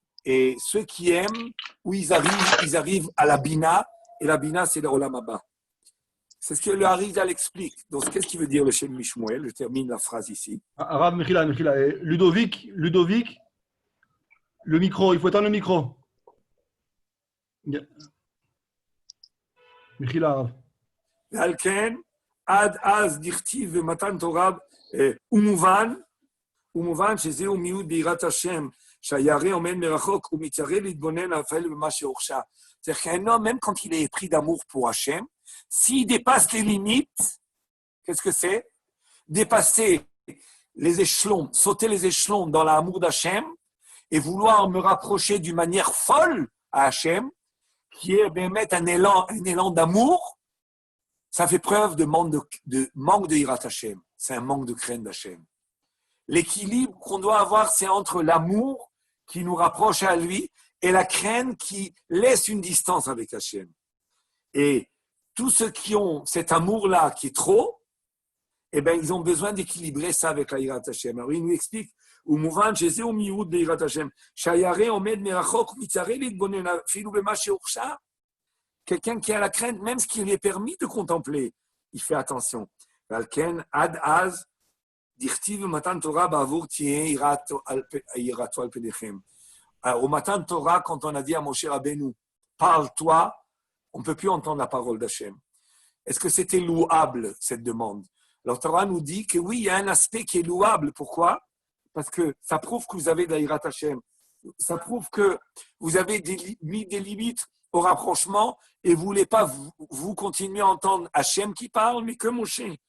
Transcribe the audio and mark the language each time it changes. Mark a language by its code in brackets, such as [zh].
[fr] Et ceux qui aiment, où ils arrivent à la Bina, et la Bina, c'est le Olam Haba. C'est ce que le Harizal explique. Donc, qu'est-ce qu'il veut dire le Shem Mishmuel? Je termine la phrase ici. [he] Arabe, Mechila. [fr] Ludovic, le micro, il faut éteindre le micro. [he] Mechila, Arabe. Alken, Ad Az Dirtiv Matan Torah Umuvan שזהו מיעוט ביראת השם, שהירא עומד מרחוק ומתיירא להתבונן אפילו במה שהורשע. [fr] C'est-à-dire qu'un homme, même quand il est pris d'amour pour Hachem, s'il dépasse les limites, qu'est-ce que c'est? Dépasser les échelons, sauter les échelons dans l'amour d'Hachem et vouloir me rapprocher d'une manière folle à Hachem, qui est mettre un élan d'amour, ça fait preuve de manque de Hirat Hachem. C'est un manque de crainte d'Hachem. L'équilibre qu'on doit avoir, c'est entre l'amour qui nous rapproche à lui et la crainte qui laisse une distance avec Hachem. Et tous ceux qui ont cet amour-là qui est trop, eh ben, ils ont besoin d'équilibrer ça avec la Hirat Hachem. Alors, il nous explique [he] ומובן שזהו מיעוט ביראת השם, שהירא עומד מרחוק ומצטער להתבונן אפילו במה שהורשע. [fr] Quelqu'un qui a la crainte, même ce qui lui est permis de contempler, il fait attention. [he] ועל כן, עד אז, דכתיב במתן תורה בעבור תהיה יראתו על פניכם. [fr] Au Matan Torah, quand on a dit à Moshe Rabbeinu, parle-toi, on ne peut plus entendre la parole d'Hachem. Est-ce que c'était louable, cette demande? Alors, Torah nous dit que oui, il y a un aspect qui est louable. Pourquoi? Parce que ça prouve que vous avez de la Hirat Hachem. Ça prouve que vous avez mis des limites au rapprochement et vous ne voulez pas vous continuer à entendre Hachem qui parle, mais que Moshe.